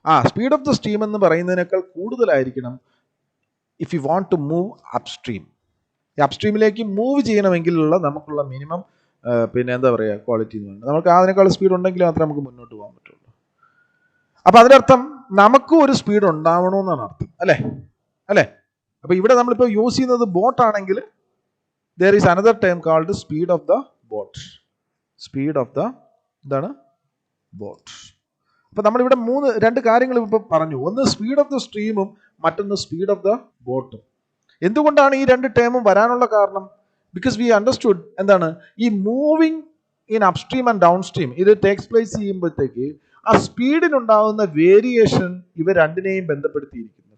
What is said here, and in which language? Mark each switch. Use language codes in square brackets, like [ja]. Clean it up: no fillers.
[en] speed of the stream [ml] എന്ന് പറയുന്നതിനേക്കാൾ കൂടുതലായിരിക്കണം [en] If you want to move upstream. [ml] ഈ അപ്സ്ട്രീമിലേക്ക് മൂവ് ചെയ്യണമെങ്കിലുള്ള നമുക്കുള്ള മിനിമം പിന്നെ എന്താ പറയുക ക്വാളിറ്റി എന്ന് പറയുന്നത്. നമുക്ക് അതിനേക്കാൾ സ്പീഡ് ഉണ്ടെങ്കിൽ മാത്രമേ നമുക്ക് മുന്നോട്ട് പോകാൻ പറ്റുള്ളൂ. അപ്പം അതിനർത്ഥം നമുക്കും ഒരു സ്പീഡ് ഉണ്ടാവണമെന്നാണ് അർത്ഥം, അല്ലേ? അപ്പോൾ ഇവിടെ നമ്മളിപ്പോൾ യൂസ് ചെയ്യുന്നത് ബോട്ട് ആണെങ്കിൽ [en] there is another term called speed of the boat. Speed of the [ml] എന്താണ് [en] boat. [ml] അപ്പോൾ നമ്മളിവിടെ രണ്ട് കാര്യങ്ങൾ ഇപ്പോൾ പറഞ്ഞു. ഒന്ന് സ്പീഡ് ഓഫ് ദ സ്ട്രീമും മറ്റൊന്ന് സ്പീഡ് ഓഫ് ദ ബോട്ടും. എന്തുകൊണ്ടാണ് ഈ രണ്ട് ടേമും വരാനുള്ള കാരണം? [en] because we understood [ml] എന്താണ് ഈ moving in upstream and down stream ഇത് ടേക്സ് പ്ലേസ് ചെയ്യുമ്പോഴത്തേക്ക് ആ സ്പീഡിനുണ്ടാകുന്ന വേരിയേഷൻ ഇവ രണ്ടിനെയും ബന്ധപ്പെടുത്തിയിരിക്കുന്നു.